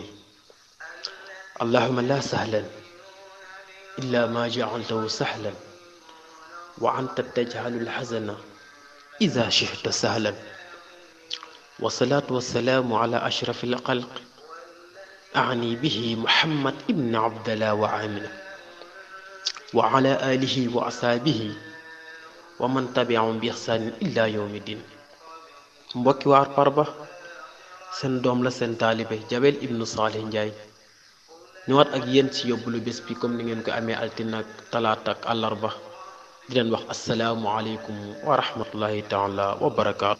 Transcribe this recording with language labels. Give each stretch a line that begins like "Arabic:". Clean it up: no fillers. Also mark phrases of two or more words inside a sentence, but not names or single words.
Arabic: اللهم لا سهلا إلا ما جعلته سهلا وأنت تجعل الحزن إذا شئت سهلا. والصلاة والسلام على أشرف الخلق أعني به محمد ابن عبد الله وآمنة وعلى آله وأصحابه ومن تبعهم بإحسان إلى يوم الدين.
Wolof: mbokki waar Parba seen doom la seen taalibe Jabel ibnu Salih Ndiaye ñëwaat ak yéen ci yóbbulu bés bi comme ni ngeen ko amee altine ak talaata ak àllarba di leen wax
Arabic: السلام عليكم ورحمة الله تعالى وبركاته.